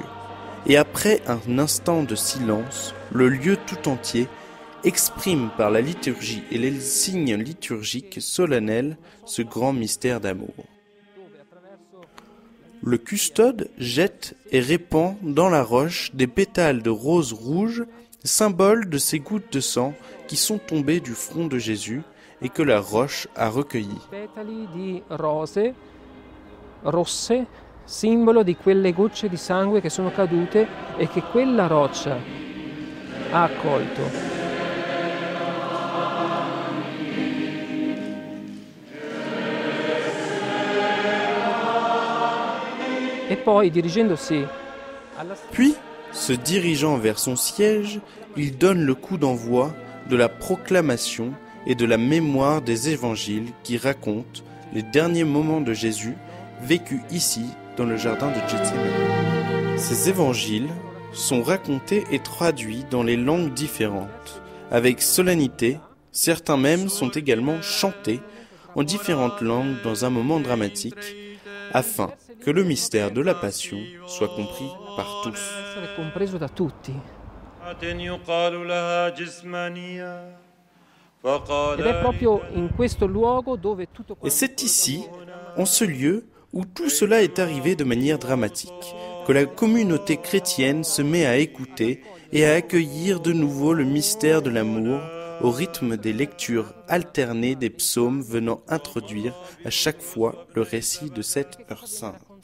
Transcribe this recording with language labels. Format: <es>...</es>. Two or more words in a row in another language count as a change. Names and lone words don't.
<fr>Et après un instant de silence, le lieu tout entier exprime par la liturgie et les signes liturgiques solennels ce grand mystère d'amour. Le custode jette et répand dans la roche des pétales de rose rouge, symbole de ces gouttes de sang qui sont tombées du front de Jésus et que la roche a recueillies.</fr> <it>Petali di rose rosse, simbolo di quelle gocce di sangue che sono cadute e che quella roccia ha accolto. E poi, dirigendosi alla</it> <fr>Puis, se dirigeant vers son siège, il donne le coup d'envoi de la proclamation et de la mémoire des évangiles qui racontent les derniers moments de Jésus vécus ici dans le jardin de Gethsémani. Ces évangiles sont racontés et traduits dans les langues différentes. Avec solennité, certains même sont également chantés en différentes langues dans un moment dramatique, afin que le mystère de la Passion soit compris par tous.</fr> <it>essere compreso da tutti. Ed è proprio in questo luogo dove tutto</it> <fr>Et c'est ici, en ce lieu, où tout cela est arrivé de manière dramatique, que la communauté chrétienne se met à écouter et à accueillir de nouveau le mystère de l'amour au rythme des lectures alternées des psaumes venant introduire à chaque fois le récit de cette heure sainte.</fr>